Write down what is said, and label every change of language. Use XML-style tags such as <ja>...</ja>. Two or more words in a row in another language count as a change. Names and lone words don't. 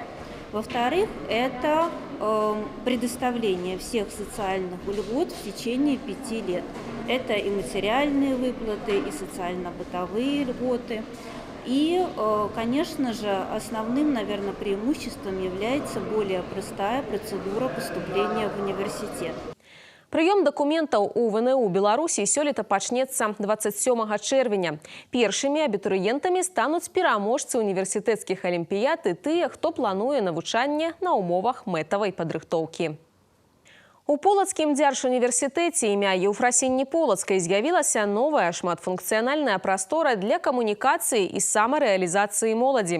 <ru>Во-вторых, это предоставление всех социальных льгот в течение 5 лет. Это и материальные выплаты, и социально-бытовые льготы. И, конечно же, основным, наверное, преимуществом является более простая процедура поступления в университет.</ru> <be>Прыём дакументаў у ВНУ Беларусі сёлета пачнецца 27 чэрвеня. Першымі абітурыентамі стануць пераможцы універсітэцкіх алімпіяд і тыя, хто плануе навучанне на умовах мэтавай падрыхтоўкі. У Полацкім дзяржуніверсітэце імя Еўфрасіні Полацкай з'явілася новая шматфункцыянальная прастора для камунікацыі і самарэалізацыі моладзі.</be>